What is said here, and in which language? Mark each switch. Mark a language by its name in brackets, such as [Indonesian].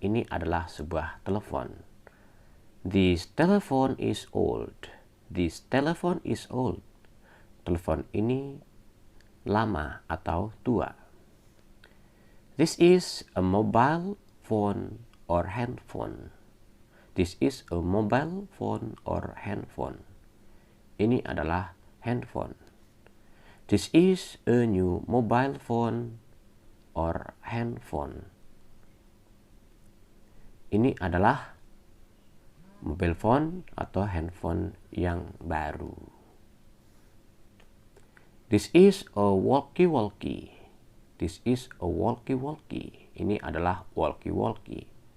[Indonesian] Ini adalah sebuah telepon. [English] This telephone is old. This telephone is old. [Indonesian] Telepon ini lama atau tua. [English] This is a mobile phone or handphone. This is a mobile phone or handphone. [Indonesian] Ini adalah handphone. [English] This is a new mobile phone or handphone. [Indonesian] Ini adalah mobile phone atau handphone yang baru. [English] This is a walkie-walkie. This is a walkie-walkie. [Indonesian] Ini adalah walkie-walkie.